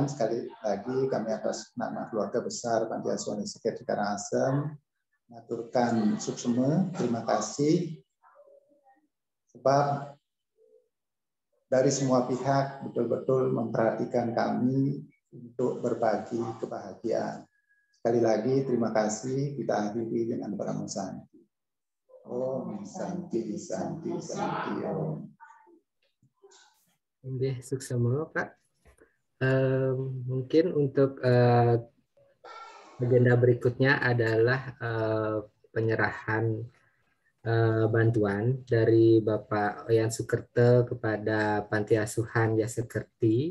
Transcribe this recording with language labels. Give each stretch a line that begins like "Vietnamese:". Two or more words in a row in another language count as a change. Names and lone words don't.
Indonesian: Sekali lagi kami atas nama keluarga besar Panti Asuhan YSKD Karangasem mengaturkan suksema, terima kasih. Sebab dari semua pihak betul-betul memperhatikan kami untuk berbagi kebahagiaan. Sekali lagi terima kasih, kita akhiri dengan Pramu Santi.
Sanskrit: Om Santi, Santi, Santi, Om.
Indonesian: Oke, suksema Pak. Mungkin untuk agenda berikutnya adalah penyerahan bantuan dari Bapak Oyan Sukerte kepada Panti Asuhan Yasekerti.